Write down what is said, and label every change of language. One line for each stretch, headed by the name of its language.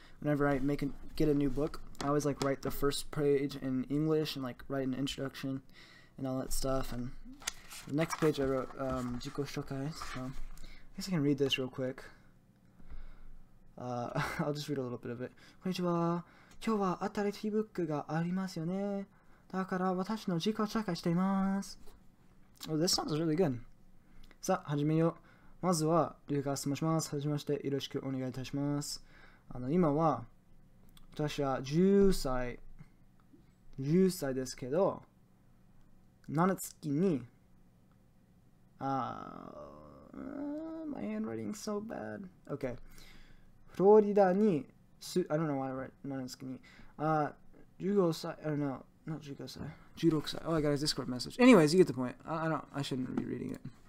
English: Whenever I get a new book, I always like write the first page in English and like write an introduction and all that stuff. And the next page I wrote Jiko Shokai. So I guess I can read this real quick. I'll just read a little bit of it.
Japanese: こんにちは。今日は新しいブックがありますよね。だから私の自己紹介しています。
English: Oh, this sounds really good.
Japanese: さあ、始めよう。まずは、リュウカスと申します。はじめまして、よろしくお願いいたします。今は、私は10歳ですけど、7月に、
English: my handwriting's so bad. Okay.
Japanese: フロリダに、
English: I don't know why I write
Japanese: 7月に、15歳,
English: I don't know, not
Japanese: 15歳, 16歳.
English: Oh, I got a Discord message. Anyways, you get the point. I shouldn't be reading it.